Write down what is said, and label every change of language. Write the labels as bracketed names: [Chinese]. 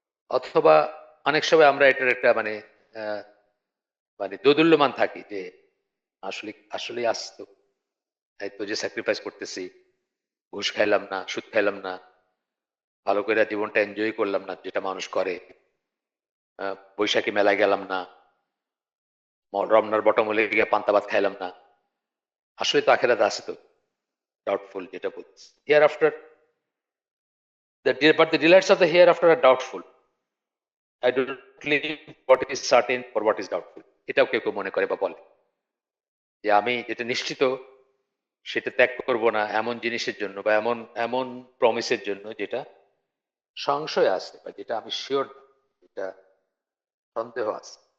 [Bangla] অথবা অনেক সময় আমরা এটার একটা মানে আহ, মানে দোদুল্যমান থাকি যে আসলে আসলে আসতো, এই তো যে স্যাক্রিফাইস করতেছি, ঘুষ খাইলাম না, সুদ খাইলাম না, ভালো করে জীবনটা এনজয় করলাম না যেটা মানুষ করে, বৈশাখী মেলায় গেলাম না, রমনার বটমূলে গিয়ে পান্তা ভাত খাইলাম না, আসলে তো আখেরাত আছে তো। [English] doubtful [Bangla] যেটা বলছি, [English] Hereafter but the delights of the hereafter are doubtful. I do not live what is certain for what is doubtful. [Bangla] এটাও কেউ কেউ মনে করে বা বলে যে আমি যেটা নিশ্চিত সেটা ত্যাগ করব না এমন জিনিসের জন্য বা এমন এমন প্রমিসের জন্য যেটা সংশয় আছে বা যেটা আমি শিওর, যেটা সন্দেহ আছে।